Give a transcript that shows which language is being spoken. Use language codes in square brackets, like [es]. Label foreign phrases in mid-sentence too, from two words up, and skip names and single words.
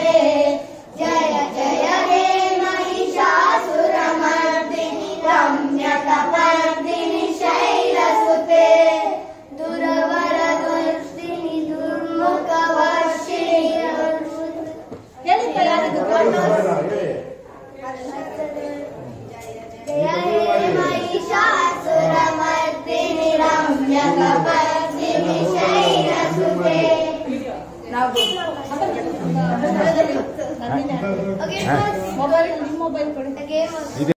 [sa] जय जय हे महिषासुरमर्दिनि रम्यकपर्दिनि शैलसुते दुर्वरदुर्दिनि दुर्मुखवर्षिणि. जय हे महिषासुरमर्दिनि रम्यकपर्दिनि शैलसुते. [en] Okay, [kn] ಮೊಬೈಲ್ ಕೊಡಿ. [en] the game was